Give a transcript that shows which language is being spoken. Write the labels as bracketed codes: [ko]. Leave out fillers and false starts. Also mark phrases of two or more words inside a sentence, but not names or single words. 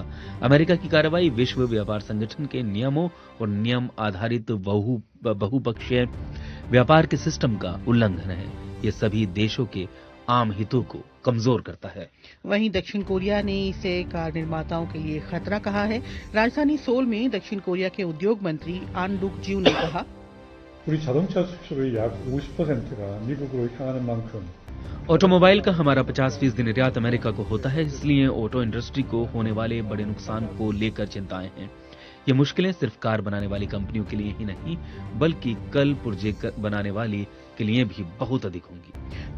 [hi] अमेरिका की कार्रवाई विश्व व्यापार संगठन के नियमों और नियम आधारित बहुपक्षीय व्यापार के सिस्टम का उल्लंघन है। ये सभी देशों के आम हितों को कमजोर करता है। वहीं दक्षिण कोरिया ने इसे कार निर्माताओं के लिए खतरा कहा है। राजधानी सोल में दक्षिण कोरिया के उद्योग मंत्री आन डुक जिउ ने कहा, [ko] 우리 자동차 수출의 약 50%가 미국으로 향하는 만큼 [hi] ऑटोमोबाइल का हमारा 50% निर्यात अमेरिका को होता है, इसलिए [en] auto industry [hi] को होने वाले बड़े नुकसान को लेकर चिंताएं हैं। ये मुश्किलें सिर्फ कार बनाने वाली कंपनियों के लिए ही नहीं, बल्कि कल पुर्जे बनाने वाली के लिए भी बहुत अधिक होंगी।